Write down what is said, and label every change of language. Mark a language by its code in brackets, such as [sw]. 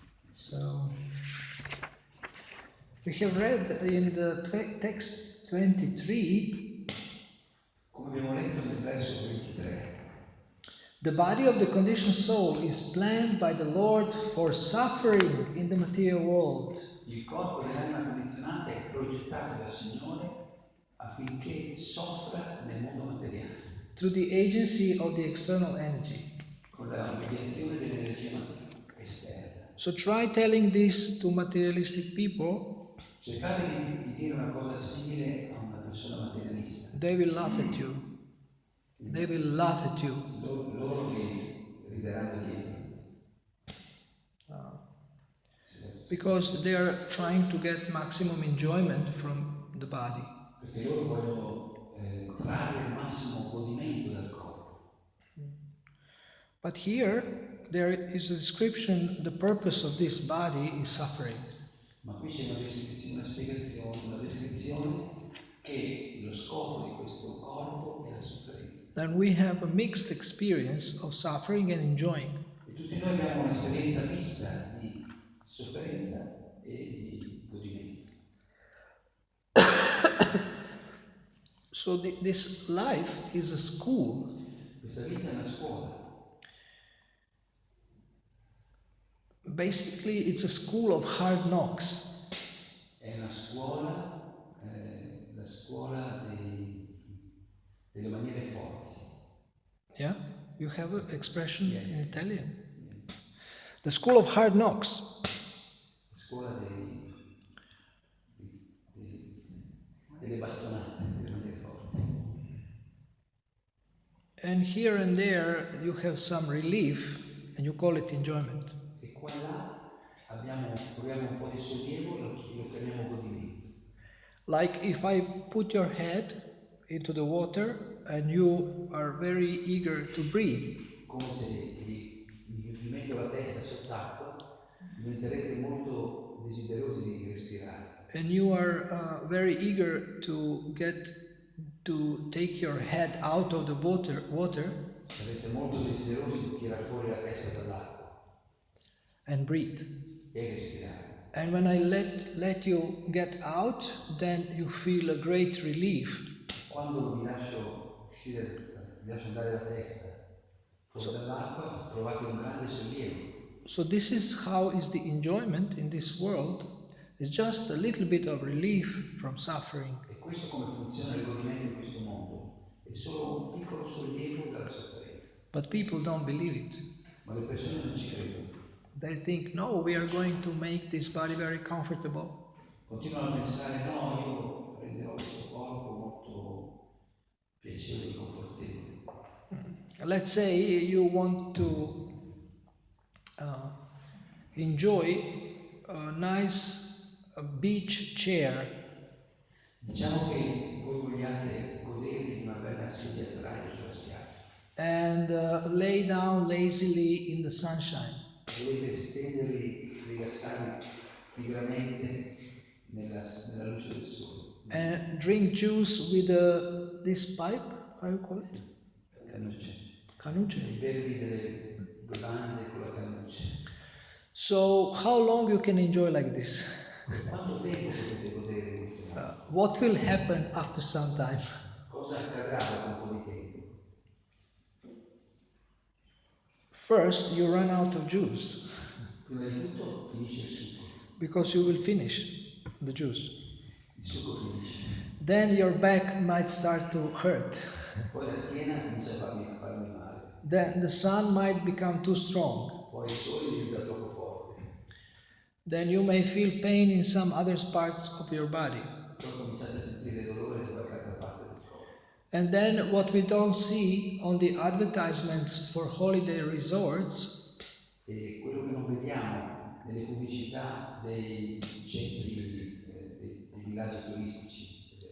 [en] So, we have read in the text 23, [it] Come abbiamo letto nel verso 23, [en] the body of the conditioned soul is planned by the Lord for suffering in the material world. [it] il corpo dell'anima condizionata è progettato dal Signore affinché soffra nel mondo materiale, [en] Through the agency of the external energy. [it] con la mediazione dell'energia esterna. [en] So try telling this to materialistic people, [it] Cercate di dire una cosa simile a una persona materialista. [en] they will laugh at you. They will laugh at you. [it] Loro vi rideranno dietro. [en] Because they are trying to get maximum enjoyment from the body. [it] Perché loro vogliono trarre il massimo godimento dal corpo. [en] But here, there is a description, the purpose of this body is suffering. [it] Ma qui c'è una descrizione che lo scopo di questo corpo è la sofferenza. [en] And we have a mixed experience of suffering and enjoying. [it] E tutti noi abbiamo un'esperienza mista di sofferenza e di godimento. [en] So this life is a school. [it] Questa vita è una scuola. [en] Basically, it's a school of hard knocks. [it] È una scuola, la scuola delle maniere forti. [en] Yeah? You have an expression Yeah. in Italian. The school of hard knocks. [it] La scuola delle bastonate, delle maniere forti. [en] And here and there you have some relief and you call it enjoyment. [it] E qua e là troviamo un po' di sollievo e lo chiamiamo godimento. [en] Like if I put your head into the water and you are very eager to breathe. [it] Come se vi metto la testa sott'acqua, diventerete molto desiderosi di respirare. [en] And you are very eager to take your head out of the water [it] Sarete molto desiderosi di tirare fuori la testa dall'acqua [en] and breathe. [it] e respirare. [en] And when I let you get out, then you feel a great relief. [it] Quando vi lascio uscire, vi lascio andare la testa fuori dall'acqua, trovate un grande sollievo. [en] So this is how is the enjoyment in this world. It's just a little bit of relief from suffering. [it] E questo come funziona il godimento in questo mondo. È solo un piccolo sollievo dalla sofferenza. [en] But people don't believe it. [it] Ma le persone non ci credono. [en] They think, no, we are going to make this body very comfortable. [it] Continuano a pensare, no, io renderò questo corpo molto piacevole, confortevole. [en] Let's say you want to enjoy a nice beach chair. [it] Diciamo che voi vogliate godere di una bella sedia a sdraio sulla spiaggia. [en] And lay down lazily in the sunshine. [it] Volete stendervi, rilassarvi pigramente nella luce del sole. [en] And drink juice with this pipe, how you call it? [it] Cannucce. Canucce. E bervi delle bevande con la cannuccia. [en] So how long you can enjoy like this? [it] Quanto tempo potete godere in questo modo? [en] What will happen after some time? [it] Cosa accadrà dopo un po' di tempo? [en] First, you run out of juice [it] Prima di tutto finisce il succo. [en] because you will finish the juice. [it] Il succo finisce. [en] Then your back might start to hurt. [it] Poi la schiena comincia a farmi male. [en] Then the sun might become too strong. [it] Poi il sole diventa troppo forte. [en] Then you may feel pain in some other parts of your body. [it] Poi cominciate a sentire dolore da qualche altra parte del corpo. [en] And then what we don't see on the advertisements for holiday resorts [it] E quello che non vediamo nelle pubblicità dei centri, dei villaggi turistici,